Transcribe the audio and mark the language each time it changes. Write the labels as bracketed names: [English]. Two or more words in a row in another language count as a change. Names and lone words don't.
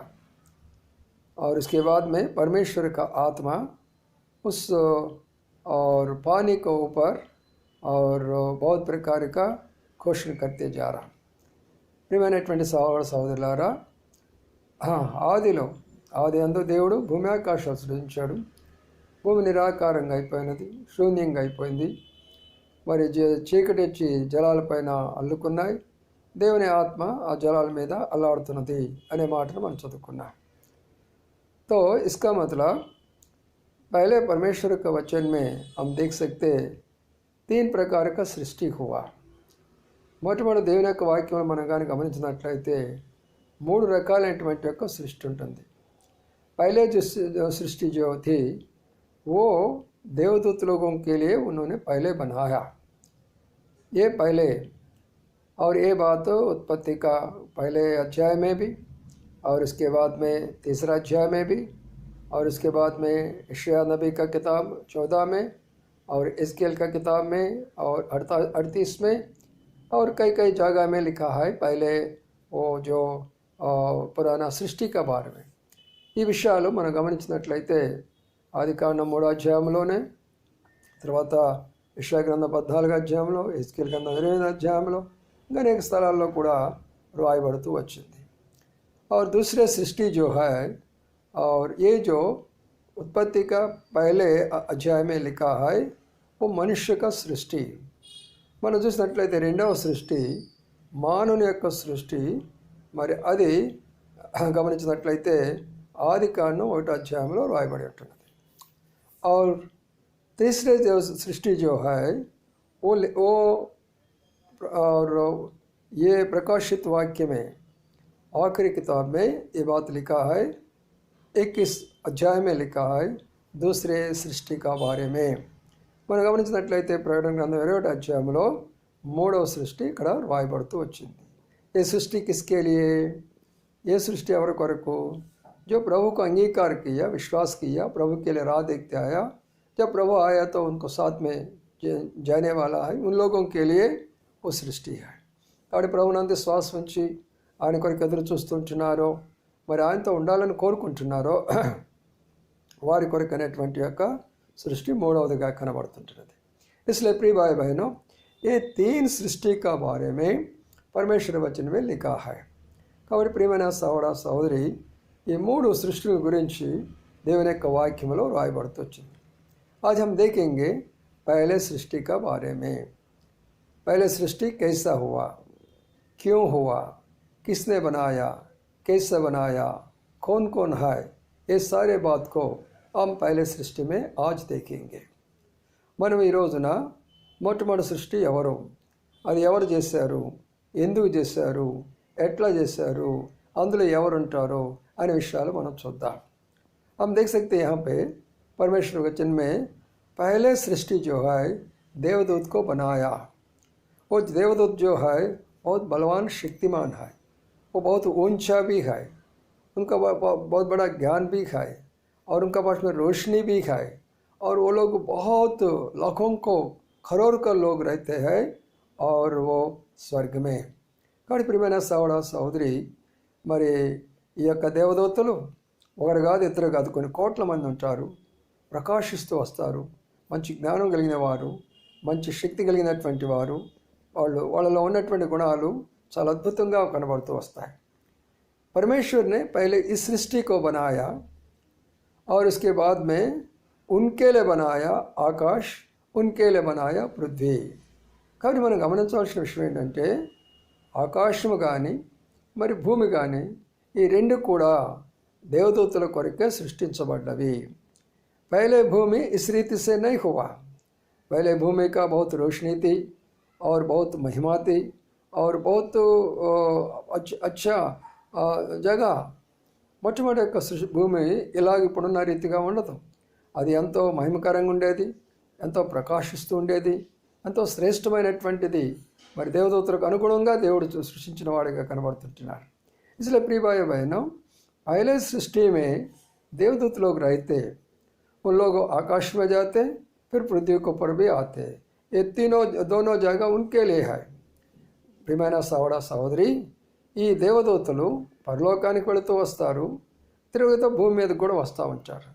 [Hindi] और उसके बाद में परमेश्वर का आत्मा उस और पानी के ऊपर और बहुत प्रकार का घोषण करते जा रहा। [Telugu] ప్రియమైనటువంటి సహోదర సహోదరులారా, ఆది అందు దేవుడు భూమి ఆకాశాలు సృజించాడు. భూమి నిరాకారంగా అయిపోయినది, శూన్యంగా అయిపోయింది. మరి చీకటి వచ్చి జలాలపైన అల్లుకున్నాయి. దేవుని ఆత్మ ఆ జలాల మీద అల్లాడుతున్నది అనే మాటను మనం చదువుకున్నాం. [Hindi] तो इसका मतलब पहले परमेश्वर के वचन में हम देख सकते 3 प्रकार का सृष्टि हुआ. [Telugu] మొట్టమొదటి దేవుని యొక్క వాక్యం మనం కానీ గమనించినట్లయితే 3 రకాలైనటువంటి యొక్క సృష్టి ఉంటుంది. [Hindi] पहले जो सृष्टि जो थी वो देवदूत लोगों के लिए उन्होंने पहले बनाया. ये पहले और ये बात उत्पत्ति का पहले अध्याय में भी और इसके बाद में तीसरा अध्याय में भी और इसके बाद में यशायाह नबी का किताब 14 में और हिजकिय्याह का किताब में और 38 में और कई कई जगह में लिखा है पहले वो जो पुराना सृष्टि का बारे में. [Telugu] ఈ విషయాలు మనం గమనించినట్లయితే ఆదికాండం 3వ అధ్యాయంలోనే, తర్వాత యెషయా గ్రంథం 14వ అధ్యాయంలో, హిజ్కియా గ్రంథం 8వ అధ్యాయంలో అనేక స్థలాల్లో కూడా రాయబడుతూ వచ్చింది. [Hindi] और दूसरे सृष्टि जो है और ये जो उत्पत्ति का पहले अध्याय में लिखा है वो मनुष्य का सृष्टि. [Telugu] మనం చూసినట్లయితే రెండవ సృష్టి మానవుని యొక్క సృష్టి. మరి అది గమనించినట్లయితే ఆది కాండం 1వ అధ్యాయంలో రాయబడి ఉంటున్నది. [Hindi] और तीसरे जो सृष्टि जो है वो और ये प्रकाशित वाक्य में आखिरी किताब में ये बात लिखा है, 21 अध्याय में लिखा है दूसरे सृष्टि का बारे में. [Telugu] మనం గమనించినట్లయితే ప్రకటన గ్రంథం 21వ అధ్యాయంలో 3వ సృష్టి ఇక్కడ రాయబడుతూ వచ్చింది. [Hindi] ये सृष्टि किसके लिए? ये सृष्टि [Telugu] ఎవరి కొరకు? [Hindi] जो प्रभु को अंगीकार किया, विश्वास किया, प्रभु के लिए राह देखते आया. जब प्रभु आया तो उनको साथ में जाने वाला है, उन लोगों के लिए वो सृष्टि है. [Telugu] కాబట్టి ప్రభునందు శ్వాస ఉంచి ఆయన కొరకు ఎదురు చూస్తుంటున్నారో, మరి ఆయనతో ఉండాలని కోరుకుంటున్నారో వారి కొరకు అనేటువంటి యొక్క సృష్టి 3వదిగా కనబడుతుంటున్నది. [Hindi] इसलिए प्रिय भाई बहनों, ये 3 सृष्टि का बारे में परमेश्वर वचन में लिखा है. [Telugu] కాబట్టి ప్రియమైన సహోదర సహోదరి, ఈ 3 సృష్టిల గురించి దేవుని యొక్క వాక్యంలో రాయబడుతూ వచ్చింది. [Hindi] आज हम देखेंगे पहले सृष्टि का बारे में. पहले सृष्टि कैसा हुआ, क्यों हुआ, किसने बनाया, कैसे बनाया, कौन कौन है, ये सारे बात को हम पहले सृष्टि में आज देखेंगे. [Telugu] మనం ఈ రోజున మొట్టమొదటి సృష్టి ఎవరు, అది ఎవరు చేశారు, ఎందుకు చేశారు, ఎట్లా చేశారు, అందులో ఎవరు ఉంటారో అనే విషయాలు మనం చూద్దాం. [Hindi] हम देख सकते हैं यहाँ पे परमेश्वर वचन में पहले सृष्टि जो है देवदूत को बनाया. वो देवदूत जो है बहुत बलवान शक्तिमान है, वो बहुत ऊंचा भी है, उनका बहुत बड़ा ज्ञान भी है, और उनका पास में रोशनी भी है, और वो लोग बहुत लाखों को करोड़ का लोग रहते हैं और वो स्वर्ग में. [Telugu] కాబట్టి ప్రియమైన సహోదర సహోదరి, మరి ఈ యొక్క దేవదూతలు ఒకరు కాదు ఇద్దరు కాదు కొన్ని కోట్ల మంది ఉంటారు, ప్రకాశిస్తూ వస్తారు, మంచి జ్ఞానం కలిగిన వారు, మంచి శక్తి కలిగినటువంటి వారు, వాళ్ళలో ఉన్నటువంటి గుణాలు చాలా అద్భుతంగా కనబడుతూ వస్తాయి. [Hindi] परमेश्वर ने पहले इस सृष्टि को बनाया और उसके बाद में उनके लिए बनाया आकाश, उनके लिए बनाया पृथ्वी. [Telugu] కాబట్టి మనం గమనించాల్సిన విషయం ఏంటంటే ఆకాశము కానీ మరి భూమి కానీ ఈ రెండు కూడా దేవదూతల కొరకే సృష్టించబడ్డవి. [Hindi] पहले भूमि इस रीति से नहीं हुआ. पहले भूमि का बहुत रोशनी थी और बहुत महिमा थी और बहुत अच्छा జగ. [Telugu] మొట్టమొదటి యొక్క భూమి ఇలాగ ఇప్పుడున్న రీతిగా ఉండదు. అది ఎంతో మహిమకరంగా ఉండేది, ఎంతో ప్రకాశిస్తూ ఉండేది, ఎంతో శ్రేష్టమైనటువంటిది. మరి దేవదూతలకు అనుగుణంగా దేవుడు సృష్టించిన వాడిగా కనబడుతుంటున్నాడు. [Hindi] इसलिए प्रिय भाई बहनों, पहले सृष्टि में देवदूत लोग रहते, उन लोग आकाश में जाते, फिर पृथ्वी के ऊपर भी आते. ये दोनों जगह उनके लिए है. [Telugu] ప్రియమైన సహోదర సహోదరి, ఈ దేవదూతలు పరలోకానికి వెళుతూ వస్తారు, తిరుగుతూ భూమి మీద కూడా వస్తూ ఉంటారు.